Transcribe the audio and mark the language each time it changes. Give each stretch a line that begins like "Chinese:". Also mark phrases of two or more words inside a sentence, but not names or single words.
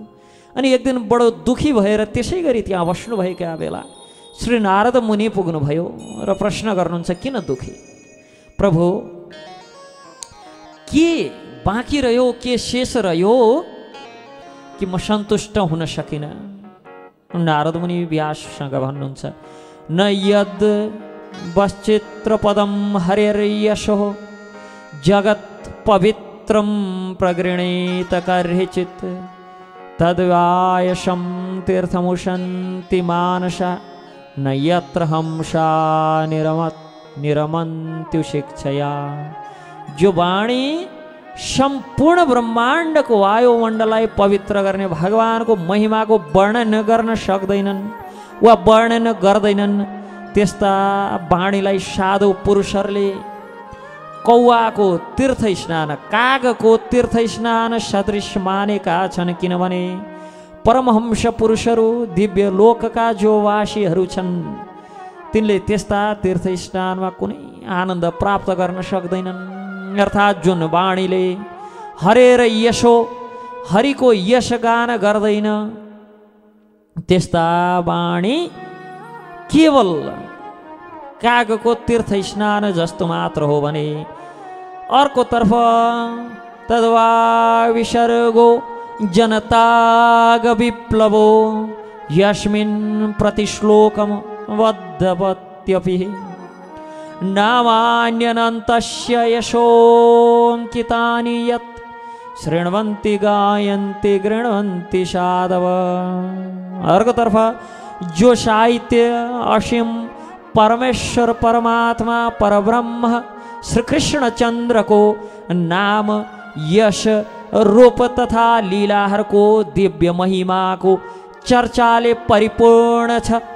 Nepali: अनि एक दिन बडो दुखी भएर त्यसै गरी त्यहाँ बस्नुभएका बेला श्री नारद मुनि पुग्नुभयो र प्रश्न गर्नुहुन्छ, किन दुखी प्रभु, के बाँकी रह्यो, के शेष रह्यो कि म सन्तुष्ट हुन सकिनँ? नारद मुनि व्याससँग भन्नुहुन्छ,
Sanskrit: न यद वश्चित्र पदम हरिर्यशो जगत् पवित्रं प्रगृणीत कर्हिचित् तद्वायशं तीर्थमुशन्ति मानसा न यत्र हंसा निरमन्त्यु शिक्षया।
Nepali: जो वाणी सम्पूर्ण ब्रह्माण्ड को वायुमण्डललाई पवित्र गर्ने भगवानको महिमाको वर्णन गर्न सक्दैनन् वा वर्णन गर्दैनन्, त्यस्ता वाणीलाई साधु पुरुषहरूले कौवाको तीर्थ स्नान, कागको तीर्थ स्नान सदृश मानेका छन्। किनभने परमहंस पुरुषहरू दिव्य लोकका जो वासीहरू छन् तिनले त्यस्ता तीर्थ स्नानमा कुनै आनन्द प्राप्त गर्न सक्दैनन्। अर्थात् जुन वाणीले
Sanskrit: हरेर यशो,
Nepali: हरिको यश गान गर्दैन, त्यस्ता वाणी केवल कागको तीर्थ स्नान जस्तो मात्र हो भने अर्कोतर्फ
Sanskrit: तद्वा विसर्गो जनताग विप्लवो यस्मिन् प्रतिश्लोकम वद्धवत्यपि नामान्यनन्तस्य यशोऽङ्कितानि यत् शृण्वन्ति गायन्ति गृह्णन्ति साधव।
Nepali: अर्कोतर्फ जो साहित्य असीम परमेश्वर परमात्मा परब्रह्म श्री कृष्णचन्द्र को नाम यश रूप तथा लीलाहरूको दिव्य महिमाको चर्चाले परिपूर्ण छ,